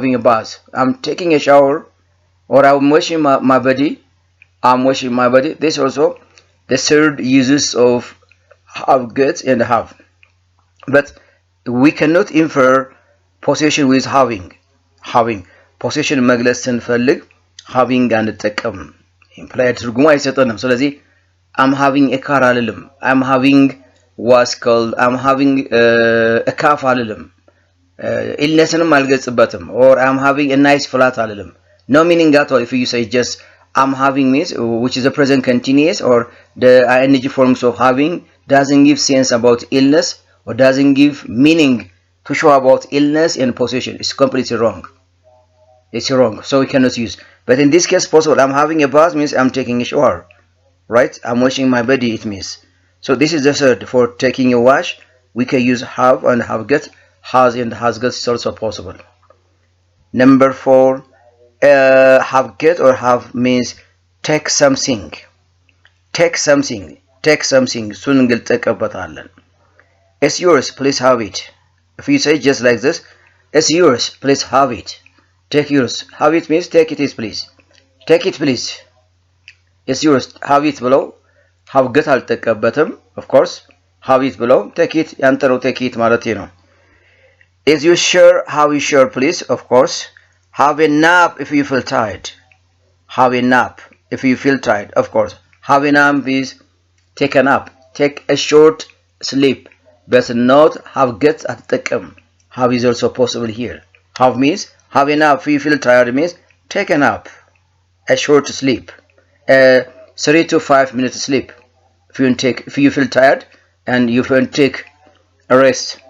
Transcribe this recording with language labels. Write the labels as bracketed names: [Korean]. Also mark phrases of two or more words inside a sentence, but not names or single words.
[English] a bath I'm taking a shower or I'm washing my body this also the third uses of have got and have but we cannot infer possession with having possession [Amharic] መግለጽ ስንፈልግ [English] having አንጠቀም implied [Amharic] ትርጉሙ አይሰጠንም [English] ስለዚህ I'm having a car አልልም I'm having what's called I'm having a calf አልልም [Amharic] illnessንም አልገልጽበትም [English] or I'm having a nice flat አልልም no meaning at all if you say just I'm having means which is a present continuous or the ing forms of having doesn't give sense about illness or doesn't give meaning to show about illness and possession it's completely wrong it's wrong so we cannot use but in this case possible I'm having a bath means I'm taking a shower right I'm washing my body it means so this is the third for taking a wash we can use have and have got has and has got is also possible number 4 have get or have means take something [Amharic] እሱን እንገልጠቀበታለን [English] it's yours please have it if you say just like this it's yours please have it take yours have it means take it please take it please it's yours have it below have get አልጠቀበትም of course have it below take it [Amharic] ያንተ ነው [English] take it ማለት ነው is you sure have you sure please of course have a nap if you feel tired have a nap if you feel tired of course have a nap is take a nap take a short sleep but not have get አትጠቀም have is also possible here have means have a nap if you feel tired means take a nap a short sleep 3 to 5 minutes sleep if you feel tired and you can take a rest